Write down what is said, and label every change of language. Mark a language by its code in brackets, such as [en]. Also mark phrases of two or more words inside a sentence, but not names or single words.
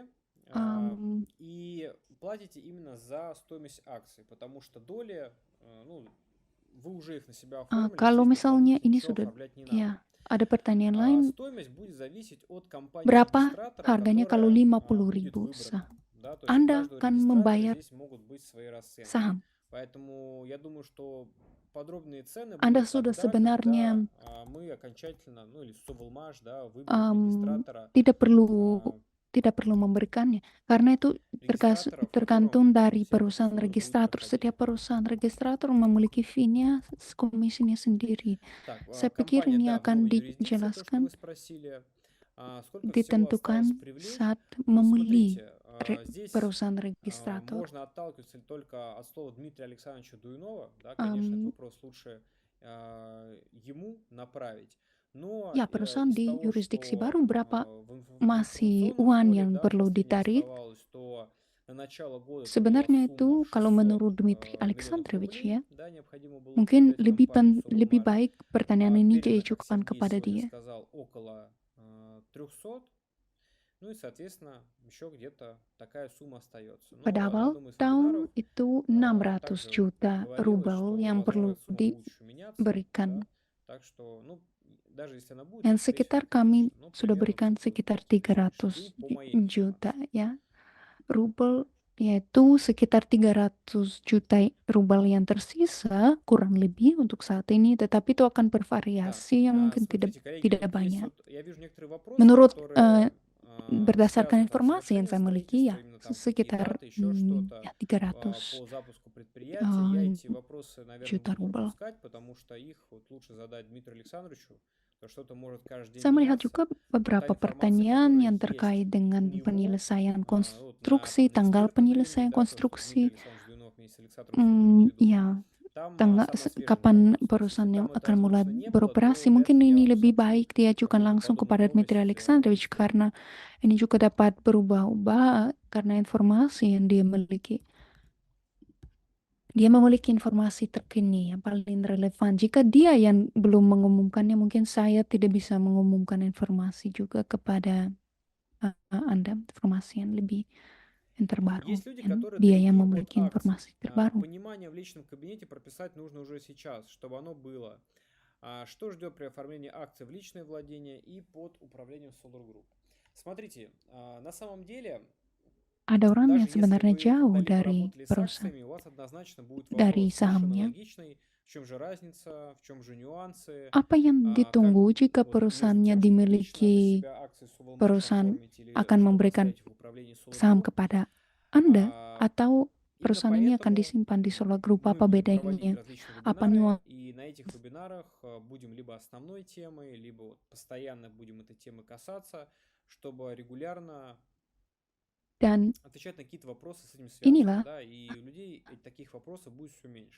[ru] Um, и платите именно за стоимость акций, потому что доли, ну, вы уже их на себя оформили, [id] kalau [ru] здесь [id] misalnya [ru] дополнительно [id] ini [ru] ничего [id] sudah, [ru] оформлять не надо. [id] ya, ada pertanyaan lain, [ru] Стоимость будет зависеть от компании [id] berapa [ru] регистратора, [id] harganya kalau [ru] которая [id] 50.000 [ru] будет [id] sah? [ru] выбрана. Да, то есть у [id] Anda [ru] каждого [id] akan [ru] регистратора [id] membayar [ru] здесь могут быть свои расценки. [id] saham. [ru] Поэтому я думаю, что подробные цены [id] Anda [ru] будут [id] sudah [ru] тогда, [id] sebenarnya [ru] когда мы окончательно, ну или Совелмаш, да, выберет регистратора, [id] tidak perlu memberikannya, karena itu [ru] регистратора, в котором [id] tergantung dari [ru] вся эта [id] perusahaan [ru] процедура будет [id] registrator. [ru] проходить. [id] Setiap perusahaan registrator memiliki fee-nya, komisinya sendiri. [ru] Так, [id] Saya pikir [ru] компания, [id] ini [ru] да, в [id] akan [ru] новой юрисдикции, то, что [id] dijelaskan, [ru] вы спросили, сколько всего [id] ditentukan [ru] осталось привлечь? [id] saat [ru] Ну, [id] membeli [ru] смотрите, здесь [id] perusahaan registrator. [ru] можно отталкиваться только от слова Дмитрия Александровича Дуинова, да, конечно, этот вопрос лучше ему направить. Но [id] Ya, perusahaan [ru] из [id] di [ru] того, [id] jurisdiksi [ru] что [id] baru berapa [ru] в [id] masih [ru] информационном [id] uang [ru] поле, [id] yang [ru] да, [id] perlu [ru] последнее [id] ditarik. [ru] оставалось, то на начало года это была [id] Sebenarnya [ru] сумма [id] itu kalau [ru] 600 [id] menurut Dmitry [ru] миллионов [id] Alexandrovich [ru] рублей, [id] ya, [ru] да, необходимо было [id] mungkin [ru] передать компании [id] lebih [ru] Совелмаш. [id] baik pertanyaan ini [ru] Передано, как [id] diajukan [ru] Сергей [id] kepada [ru] сегодня [id] dia. [ru] сказал, около 300. Ну и, соответственно, еще где-то такая сумма остается. Но [id] Pada [ru] на [id] awal [ru] одном из [id] tahun [ru] вебинаров [id] itu 600 [ru] также [id] juta [ru] говорилось, [id] rubel [ru] что, [id] yang perlu [ru] возможно, эта сумма будет еще меняться. [id] diberikan. [ru] Да? Так что, ну, даже если она будет, [id] Yang [ru] то, скорее всего, [id] sekitar [ru] это [id] kami [ru] меньше. Но [id] sudah [ru] примерно [id] berikan [ru] цифры [id] sekitar [ru] чуть меньше. [id] 300 [ru] И по моей [id] juta [ru] информации. [id] ya. Rubel yaitu sekitar 300 juta rubel yang tersisa kurang lebih untuk saat ini, tetapi itu akan [ru] Так, [id] bervariasi yang mungkin [ru] смотрите, коллеги, [id] tidak [ru] вот есть [id] banyak. [ru] вот, я вижу некоторые вопросы, [id] Menurut [ru] которые [id] berdasarkan [ru] связаны там с [id] informasi yang saya [ru] завершением [id] miliki ya [ru] строительства, именно там и [id] sekitar [ru] даты, еще что-то [id] ya [ru] по [id] 300 [ru] запуску предприятия. Я эти [id] juta [ru] вопросы, наверное, буду [id] rubel. [ru] пропускать, потому что их вот лучше задать Дмитрию Александровичу, потому что что-то может каждый день [id] Saya melihat [ru] меняться. [id] juga [ru] Та [id] beberapa [ru] информация, [id] pertanyaan [ru] которая [id] yang [ru] есть [id] terkait dengan [ru] у него, [id] penyelesaian [ru] вот [id] konstruksi, [ru] на [id] tanggal [ru] экспертном времени, [id] penyelesaian [ru] да, то, что Дмитрий [id] konstruksi. [ru] Александрович Дуинов вместе с Александром Шульгиным ведут, [id] Ya, kapan perusahaannya akan mulai beroperasi. Mungkin ini lebih baik diajukan langsung kepada Dmitry Alexandrovich karena ini juga dapat berubah-ubah karena informasi yang dia miliki. Dia memiliki informasi terkini yang paling relevan. Jika dia yang belum mengumumkannya, mungkin saya tidak bisa mengumumkan informasi juga kepada Anda, informasi yang lebih yang terbaru. [ru] Есть люди, [id] Dan [ru] которые [id] dia yang [ru] дорогие [id] memiliki [ru] от [id] informasi [ru] акций. [id] terbaru. [ru] Понимание в личном кабинете прописать нужно уже сейчас, чтобы оно было. Что ждет при оформлении акций в личное владение и под управлением Solar Group? Смотрите, на самом деле, [id] Ada orang [ru] даже [id] yang [ru] если [id] sebenarnya [ru] вы [id] jauh [ru] когда-либо [id] dari [ru] работали с [id] perusahaan, [ru] акциями, у вас однозначно будет [id] dari [ru] вопрос совершенно [id] sahamnya. [ru] логичный, в чем же разница, в чем же нюансы, [id] Apa yang [ru] как [id] ditunggu jika [ru] вот между [id] perusahaannya [ru] тем, чтобы лично на [id] dimiliki [ru] себя акции Solar можно [id] perusahaan [ru] оформить или [id] akan [ru] чтобы [id] memberikan [ru] оставить в управлении Solar [id] saham [ru] Group. [id] kepada Anda atau [ru] Именно [id] perusahaan ini akan [ru] поэтому [id] disimpan di Solar Group? [ru] мы [id] Apa [ru] будем проводить [id] bedanya? [ru] различные [id] Apa [ru] вебинары, [id] nuansa? [ru] и на этих вебинарах будем либо основной темой, либо вот постоянно будем этой темы касаться, чтобы регулярно [id] Dan [ru] отвечать на какие-то вопросы с этим [id] inilah, [ru] связанные, да, и у людей таких вопросов будет все меньше.